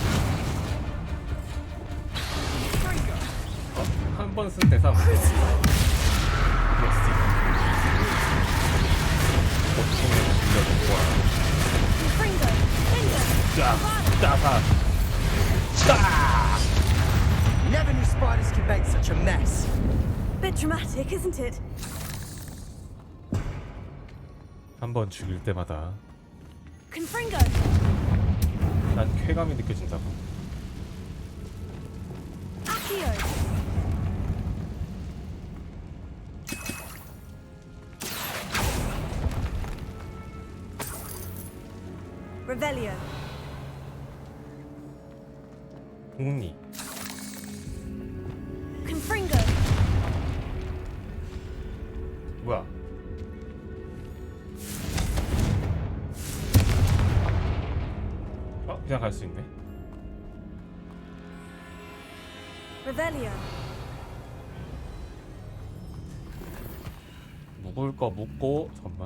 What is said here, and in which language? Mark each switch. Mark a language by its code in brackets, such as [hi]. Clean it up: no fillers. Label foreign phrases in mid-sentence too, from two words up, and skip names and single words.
[ko] 한 번 쓴 대상. 그렇지. 보통의 실력은 좋아. [la] Confringo. Finger. [ko] 짜, 짜사. 짜. [en] Never knew spiders could make such a mess. Bit dramatic, isn't it? [ko] 한 번 죽일 때마다 [la] Confringo. [ko] 난 쾌감이 느껴진다고. [la] Accio. Revelio. [ko] 공리. [la] Confringo. [ko] 뭐야? 그냥 갈 수 있네. [la] Revelio. [ko] 묵을 거 묵고 잠깐만.